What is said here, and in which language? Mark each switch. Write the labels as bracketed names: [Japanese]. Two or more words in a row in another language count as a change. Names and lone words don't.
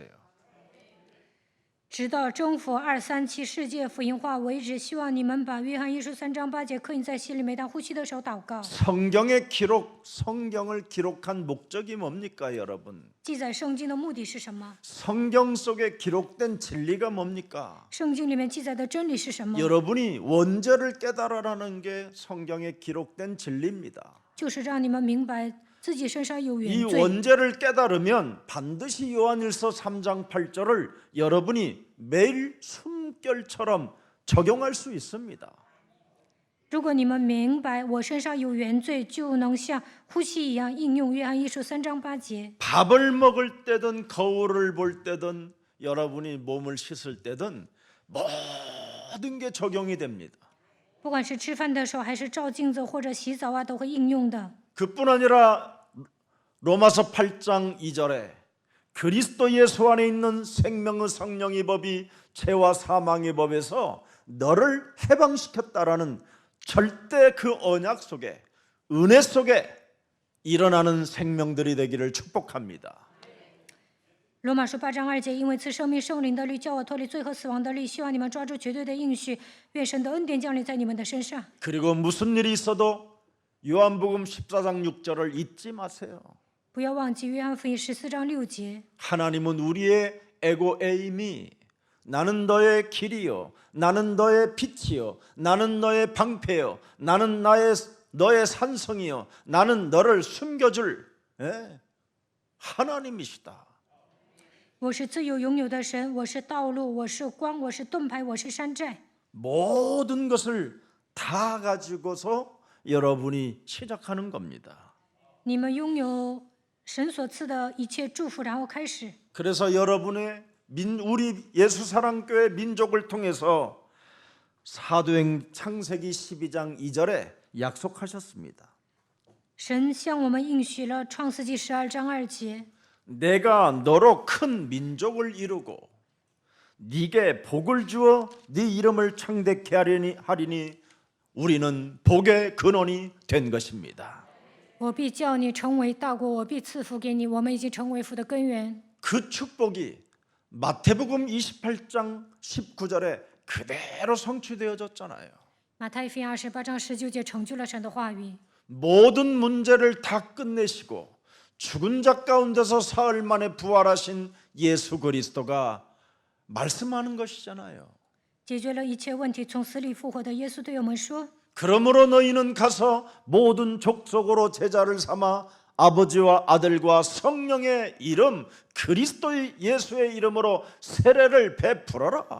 [Chinese] 直到征服237世界福音化为止，希望你们把约翰一书3章8节刻印在心里，每当呼吸的时候祷告。 [Korean] 성경의 기록, 성경을 기록한 목적이 뭡니까, 여러분? [Chinese] 记载圣经的目的是什么？ [Korean] 성경 속에 기록된 진리가 뭡니까? [Chinese] 圣经里面记载的真理是什么？ [Korean] 여러분이 원죄를 깨달으라는 게 성경에 기록된 진리입니다. [Chinese] 就是让你们明白自己身上有 이 原罪。 [Korean] 원죄를 깨달으면 반드시 요한일서 3장 8절을 여러분이 매일 숨결처럼 적용할 수 있습니다. [Chinese] 如果你们明白我身上有原罪，就能像呼吸一样应用约翰一书3章8节。 [Korean] 밥을 먹을 때든 거울을 볼 때든 여러분이 몸을 씻을 때든 모든 게 적용이 됩니다. [Chinese] 不管是吃饭的时候，还是照镜子或者洗澡啊，都会应用的。 [Korean] 그뿐 아니라 로마서 8장 2절에 그리스도 예수 안에 있는 생명의 성령의 법이 죄와 사망의 법에서 너를 해방시켰다라는 절대 그 언약 속에 은혜 속에 일어나는 생명들이 되기를 축복합니다. [Chinese] 罗马书8章2节，因为赐生命圣灵的律，叫我脱离罪和死亡的律，希望你们抓住绝对的应许，愿神的恩典降临在你们的身上。 [Korean] 그리고 무슨 일이 있어도 요한복음 14장 6절을 잊지 마세요. [Chinese] 不要忘记约翰福音14章6节， [Korean] 하나님은 우리의 에고에임이 나는 너의 길이요 나는 너의 빛이요 나는 너의 방패요 나는 너의 산성이요 나는 너를 숨겨줄 하나님이시다. [Chinese] 我是自由拥有的神，我是道路，我是光，我是盾牌，我是山寨。 [Korean] 모든 것을 다 가지고서 여러분이 시작하는 겁니다. [Chinese] 你们拥有神所赐的一切祝福，然后开始。 [Korean] 그래서 여러분의 우리 예수사랑교회 민족을 통해서 사도행 창세기 12장 2절에 약속하셨습니다. [Chinese] 神向我们应许了创世纪12章2节， [Korean] 내가 너로 큰 민족을 이루고 네게 복을 주어 네 이름을 창대케 하리니 우리는 복의 근원이 된 것입니다. [Chinese] 我必叫你成为大国，我必赐福给你，我们已经成为福的根源。 [Korean] 그 축복이 마태복음 28장 19절에 그대로 성취되어졌잖아요. [Chinese] 马太福音28章19节成就了神的话语。 [Korean] 모든 문제를 다 끝내시고 죽은 자 가운데서 사흘 만에 부활하신 예수 그리스도가 말씀하는 것이잖아요. [Chinese] 解决了一切问题，从死里复活的耶稣对我们说： [Korean] 그러므로 너희는 가서 모든 족속으로 제자를 삼아 아버지와 아들과 성령의 이름 그리스도의 예수의 이름으로 세례를 베풀어라.